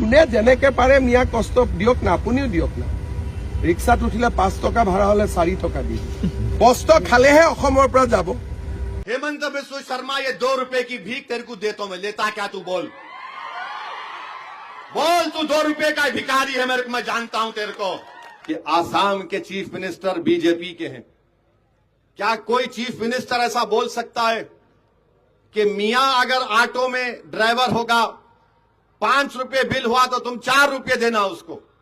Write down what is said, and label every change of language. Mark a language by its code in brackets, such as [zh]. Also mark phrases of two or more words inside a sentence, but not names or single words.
[as] যোনে যেনেকে পাৰে মিয়া কষ্ট দিয়ক না, আপুনিও দিয়ক না। ৰিক্সাত উঠিলে 5 টকা ভাড়া হলে 4 টকা দি কষ্ট খালেহে অসমৰ পৰা যাব। [hi] हेमंत बिस्व शर्मा, ये 2 रुपए की भीख तेरे को देता हूं मैं, लेता क्या तू? बोल तू 2 रुपए का भिखारी है। मेरे को, मैं जानता हूं तेरे को कि आसाम के [en] chief minister [hi] बीजेपी के हैं। क्या कोई [en] chief minister [hi] ऐसा बोल सकता है कि मियां अगर ऑटो में ड्राइवर होगा, 5 रुपए बिल हुआ तो तुम 4 रुपए देना उसको?